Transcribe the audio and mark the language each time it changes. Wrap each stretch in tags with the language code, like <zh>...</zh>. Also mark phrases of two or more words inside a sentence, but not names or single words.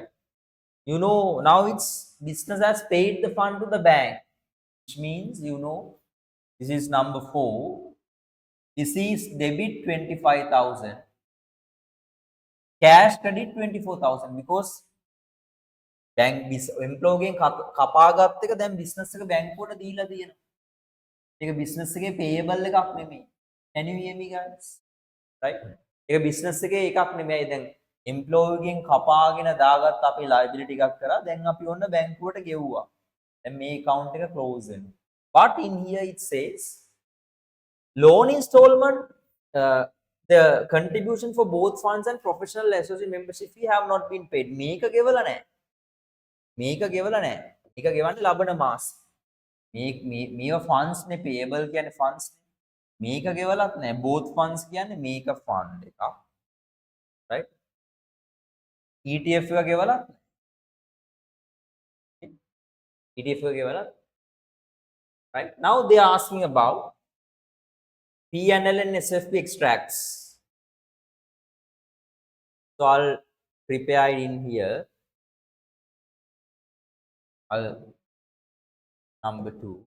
<en>Now it's business has paid the fund to the bank, which means this is number 4. This is debit 25,000, cash credit 24,000, because bank employee</en> <si>කපාගත් එක දැන් business එක බැංකුවට දීලා තියෙනවා. ඒක business එකේ payable එකක් නෙමෙයි.</si> <en>Can you hear me guys? Right?</en> <si>ඒක business එකේ එකක් නෙමෙයි. දැන් employee ගෙන් කපාගෙන දාගත්ත අපි liability එකක් කරා. දැන් අපි ඔන්න බැංකුවට ගෙව්වා. දැන් මේ account එක close වෙනවා.</si> <en>But in here it says loan installment, the contribution for both funds and professional associate membership fee have not been paid.</en> <si>මේක ගෙවලා නැහැ. මේක ගෙවලා නැහැ. මේක ගෙවන්නේ ලබන මාස. මේව funds නේ, payable කියන්නේ funds නේ. මේක ගෙවලත් නැහැ.</si> <en>both funds</en> <si>කියන්නේ මේක fund එකක්. right? ETF එක ගෙවලත් නැහැ. ETF එක ගෙවලත්.</si> <en>right? Now they are asking about P&L and SFP extracts. So I'll prepare it in here. Number 2.</en>